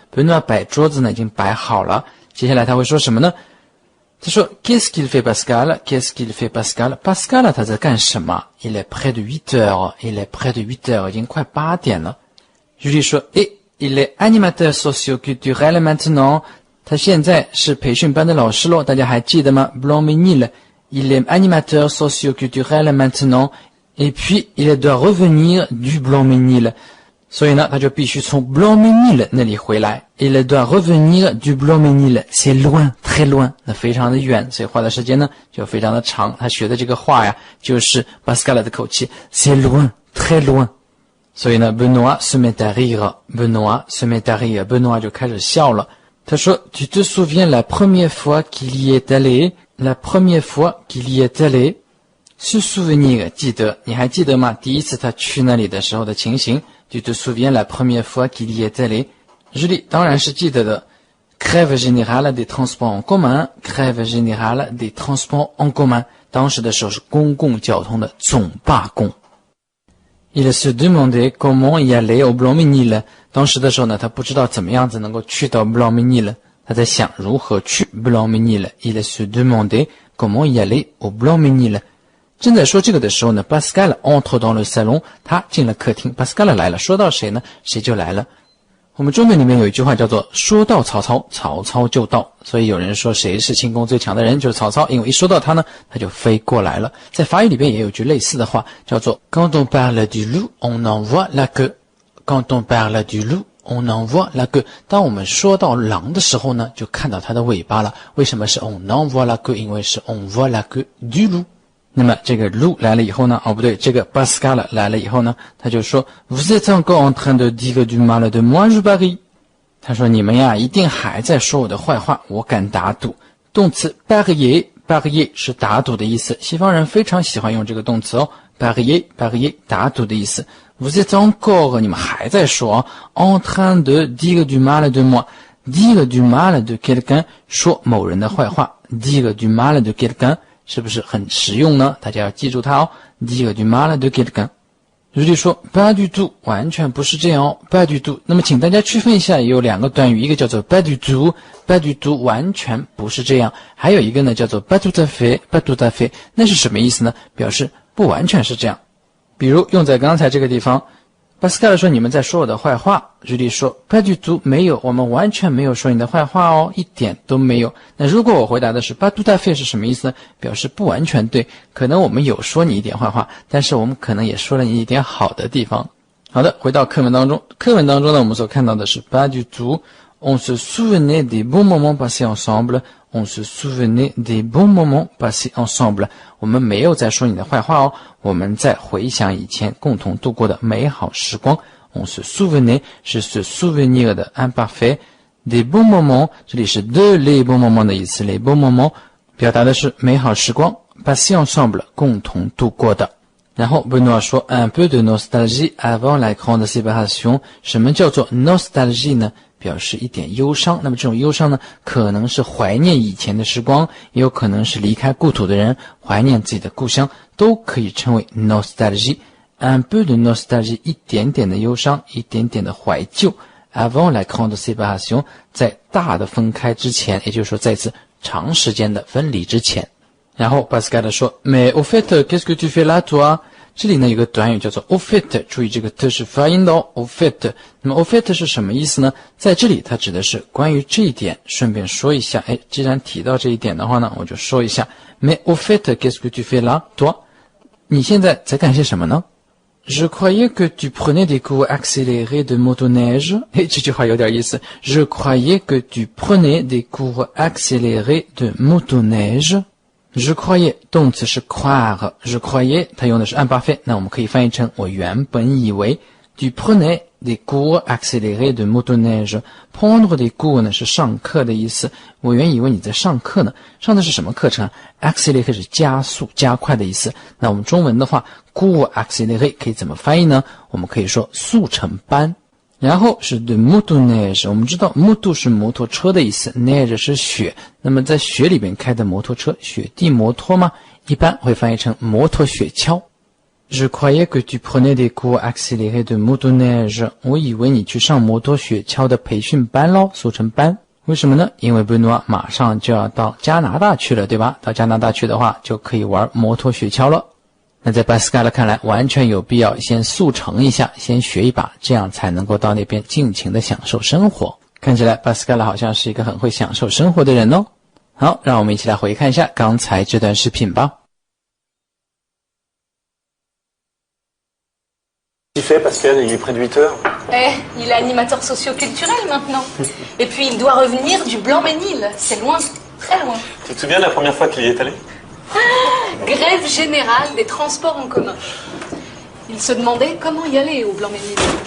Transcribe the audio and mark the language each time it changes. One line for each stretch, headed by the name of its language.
Chinese: Benoît 摆桌子呢已经摆好了。接下来他会说什么呢？他说
French: Qu'est-ce qu'il fait Pascal? Qu'est-ce qu'il fait Pascal? Pascal
Chinese: 他在干什么
French: Il est près de 8 heures. Il est près de 8 heures. 已经快8点了。 Julie
Chinese: 说
French: Et il est animateur socio-culturel maintenant.
Chinese: 他现在是培训班的老师咯，大家还记得吗 Blanc-Ménil.
French: Il est animateur socio-culturel maintenant. Et puis, il doit revenir du Blanc-Ménil.
Chinese: 所以呢，他就必须从 Blanc-Ménil 那里回来。
French: Il doit revenir du Blanc-Ménil. C'est loin, très loin.
Chinese: 那非常的远，所以花的时间呢就非常的长。他学的这个话呀，就是 Pascal 的口气。
French: C'est loin, très loin.
Chinese: 所以呢
French: Benoît se met à rire. Benoît se met à rire.
Chinese: Benoît 就开始笑了。
French: 他说 Tu te souviens la première fois qu'il y est allé? La première fois qu'il y est allé? Se souvenir
Chinese: 记得，你还记得吗？第一次他去那里的时候的情形。
French: Tu te souviens la première fois qu'il y est allé?
Chinese: Julie 当然是记得的。
French: Grève générale des transports en commun. Grève générale des transports en commun.
Chinese: 当时的时候是公共交通的总罢工。
French: Il se demandait comment y aller au Blanc-Ménil.
Chinese: 当时的时候呢，他不知道怎么样子能够去到 Blanc-Ménil。他在想如何去 Blanc-Ménil.
French: Il se demandait comment y aller au Blanc-Ménil.
Chinese: 正在说这个的时候呢
French: Pascal entre dans le salon.
Chinese: 他进了客厅 Pascal 来了。说到谁呢？谁就来了。我们中文里面有一句话叫做说到曹操，曹操就到。所以有人说谁是轻功最强的人，就是曹操，因为一说到他呢，他就飞过来了。在法语里边也有句类似的话，叫做
French: Quand on parle du loup, on en voit la queue. quand on parle du loup, on en voit la queue。
Chinese: 当我们说到狼的时候呢，就看到它的尾巴了。为什么是
French: on en voit la queue？
Chinese: 因为是
French: on voit la queue du loup。
Chinese: 那么这个 loup 来了以后呢，不对，这个 Pascal 来了以后呢，他就说
French: Vous êtes encore en train de dire du mal de moi, je parie。
Chinese: 他说你们呀，一定还在说我的坏话，我敢打赌。动词 parier 是打赌的意思，西方人非常喜欢用这个动词哦。 parier 打赌的意思。
French: Vous êtes encore
Chinese: 你们还在说
French: en train de dire du mal de moi， dire du mal de quelqu'un
Chinese: 说某人的坏话
French: dire du mal de quelqu'un 是不是很实用呢？
Chinese: 大家要记住它哦。
French: dire du mal de quelqu'un。
Chinese: 如果说
French: pas du tout
Chinese: 完全不是这样哦 pas du tout。那么请大家区分一下，有两个短语，一个叫做
French: pas du tout，
Chinese: pas du tout 完全不是这样，还有一个呢叫做
French: pas tout à fait，
Chinese: pas tout à fait 那是什么意思呢？表示不完全是这样。比如用在刚才这个地方，巴斯卡尔说你们在说我的坏话，茱莉说
French: pas du tout
Chinese: 没有，我们完全没有说你的坏话哦，一点都没有。那如果我回答的是
French: pas tout à fait
Chinese: 是什么意思呢？表示不完全对，可能我们有说你一点坏话，但是我们可能也说了你一点好的地方。好的，回到课文当中，呢我们所看到的是
French: pas du tout on se souvenait des bons moments passés ensemble
Chinese: on se souvenait des bons moments passés ensemble 我们没有在说你的坏话哦，我们在回想以前共同度过的美好时光。
French: on se souvenait
Chinese: 是 se souvenir 的 imparfait
French: des bons moments
Chinese: 这里是
French: de les bons moments
Chinese: 的意思 les bons moments 表达的是美好时光
French: passés ensemble
Chinese: 共同度过的。然后 Benoît 说
French: un peu de nostalgie avant la grande séparation
Chinese: 什么叫做 nostalgie 呢？表示一点忧伤，那么这种忧伤呢，可能是怀念以前的时光，也有可能是离开故土的人怀念自己的故乡，都可以称为 nostalgie。
French: un peu de nostalgie
Chinese: 一点点的忧伤，一点点的怀旧。
French: avant la grande séparation
Chinese: 在大的分开之前，也就是说在一次长时间的分离之前。然后
French: Pascal
Chinese: 说
French: mais au fait qu'est-ce que tu fais là toi？
Chinese: 这里呢有个短语叫做
French: au fait，
Chinese: 注意这个 t 是发音的哦 au fait。那么
French: au fait
Chinese: 是什么意思呢？在这里它指的是关于这一点，顺便说一下，既然提到这一点的话呢，我就说一下
French: mais au fait qu'est-ce que tu fais là toi？
Chinese: 你现在在干些什么呢？
French: Je croyais que tu prenais des cours accélérés de motoneige。
Chinese: 这句话有点意思。
French: Je croyais que tu prenais des cours accélérés de motoneige。Je croyais
Chinese: 动词是
French: croire， je croyais
Chinese: 它用的是
French: imparfait，
Chinese: 那我们可以翻译成我原本以为。
French: Tu prenais des cours accélérés de motoneige。 prendre des cours
Chinese: 呢是上课的意思，我原以为你在上课呢。上的是什么课程啊？ accéléré 是加速加快的意思。那我们中文的话
French: cours accéléré
Chinese: 可以怎么翻译呢？我们可以说速成班。然后是
French: de motoneige，
Chinese: 我们知道 moto 是摩托车的意思， neige 是雪，那么在雪里边开的摩托车，雪地摩托嘛，一般会翻译成摩托雪橇。
French: Je croyais que tu prenais des cours accélérés de motoneige。
Chinese: 我以为你去上摩托雪橇的培训班咯，速成班。为什么呢？因为 Benoît 马上就要到加拿大去了，对吧？到加拿大去的话，就可以玩摩托雪橇了。那在 Pascal 看来，完全有必要先速成一下，先学一把，这样才能够到那边尽情的享受生活。看起来 Pascal 好像是一个很会享受生活的人哦。好，让我们一起来回看一下刚才这段视频吧。
French: Qu'est-ce qu'il fait, Pascal? Il est près de 8 heures. Il est animateur socio-culturel maintenant. Et puis il doit revenir du Blanc-Ménil. C'est loin, très loin. Tu te souviens de la première fois qu'il y est allé? Grève générale des transports en commun. Il se demandait comment y aller au Blanc-Ménil.